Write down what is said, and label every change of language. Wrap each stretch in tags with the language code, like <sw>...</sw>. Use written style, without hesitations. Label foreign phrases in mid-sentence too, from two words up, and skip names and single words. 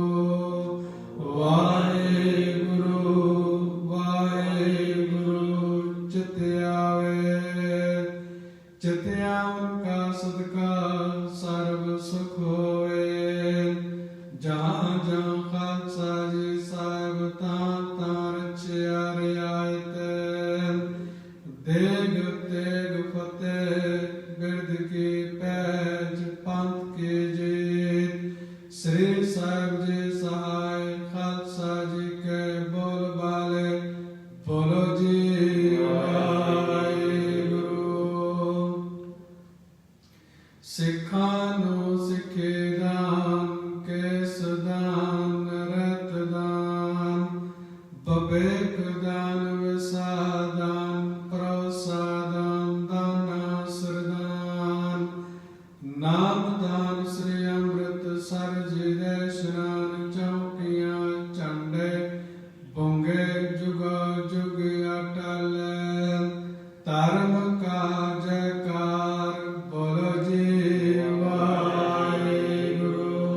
<pa>ਵਾਹਿਗੁਰੂ ਵਾਹਿਗੁਰੂ ਚਿਤ ਆਵੇ ਚਿਤ ਆਵਨ ਕਾ ਸਦਕਾ ਸਰਬ ਸੁਖ ਹੋਏ ਜਹਾਂ ਜਹਾਂ ਖਾਲਸਾ ਜੀ ਸਾਹਿਬ ਤਾਂ ਰਚਿਆ ਰਿਆਇਤ ਦੇਗ ਤੇਗ ਫਤਿਹ ਬਿਰਦ ਕੀ ਪੈਜ ਪੰਥ ਕੀ ਜੀਤ ਸ੍ਰੀ ਸਾਹਿਬ ਜੀ ਸਹਾਇ ਖਾਲਸਾ ਜੀ ਕੇ ਬੋਲ ਬਾਲੇ ਬੋਲੋ ਜੀ ਵਾਹਿਗੁਰੂ ਸਿੱਖਾਂ ਨੂੰ ਸਿੱਖੀ ਦਾਨ ਕੇਸ ਦਾਨ ਰਹਿਤ ਦਾਨ ਬਿਬੇਕ ਦਾਨ ਵਿਸਾਹ ਦਾਨ ਭਰੋਸਾ ਦਾਨ ਦਾਨਾ ਸਿਰ ਦਾਨ ਨਾਮ ਦਾਨ ਸ੍ਰੀ ਅੰਮ੍ਰਿਤਸਰ ਜੀ ਦੇ ਇਸ਼ਨਾਨ ਚੌਕੀਆਂ ਝੰਡੇ ਬੁੰਗੇ ਜੁਗੋ ਜੁਗ ਅਟਲ ਧਰਮ ਕਾ ਜੈਕਾਰ ਬੋਲੋ ਜੀ ਵਾਹਿਗੁਰੂ</pa>